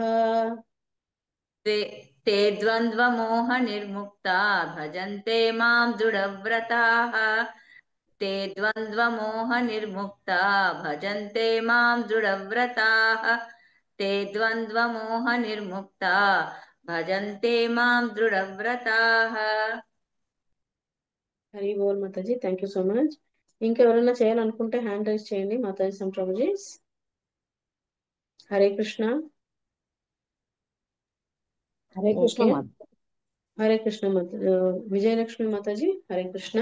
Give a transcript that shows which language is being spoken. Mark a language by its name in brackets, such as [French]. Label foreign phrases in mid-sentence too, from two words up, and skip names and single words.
[Sanskrit] ते ते द्वन्द्वमोहनिर्मुक्ता भजन्ते मां दृढव्रताः ते द्वन्द्वमोहनिर्मुक्ता भजन्ते मां दृढव्रताः ते द्वन्द्वमोहनिर्मुक्ता भजन्ते मां दृढव्रताः [Telugu] హరి బోల్ మాతాజీ, [English] thank you so much. [Telugu] ఇంకెవరైనా చేయాలనుకుంటే [English] hand raise [Telugu] చేయండి మాతాజీ సంప్రభుజీ. హరే కృష్ణ. హరే కృష్ణ ఓకే, మాత. హరే కృష్ణ విజయలక్ష్మి మాతాజీ, హరే కృష్ణ.